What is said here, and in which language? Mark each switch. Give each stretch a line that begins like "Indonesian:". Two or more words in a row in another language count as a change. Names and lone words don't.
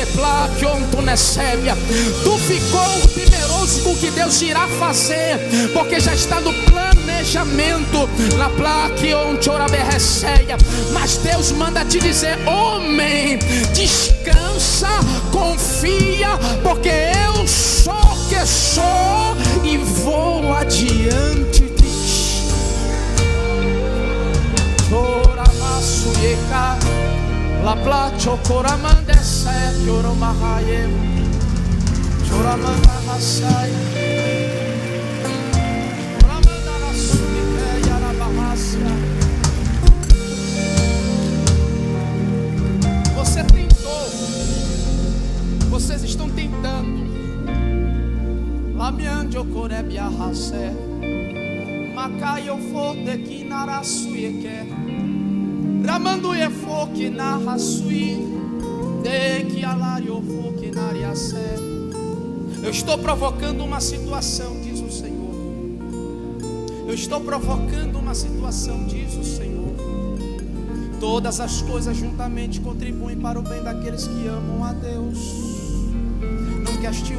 Portuguese: Tu ficou temeroso com o que Deus irá fazer, porque já está no planejamento. Mas Deus manda te dizer: homem, descansa, confia, porque eu sou que sou e vou adiante de ti. La placho coramande se choromahaye choramanda hasai choramanda rasumike yarabahasia. Você tentou, vocês estão tentando. Lamianjo corebia hase makayo fote kinarasuyeke Ramando e foque na rasui de que alario foque na ariacé. Eu estou provocando uma situação, diz o Senhor. Eu estou provocando uma situação, diz o Senhor. Todas as coisas juntamente contribuem para o bem daqueles que amam a Deus.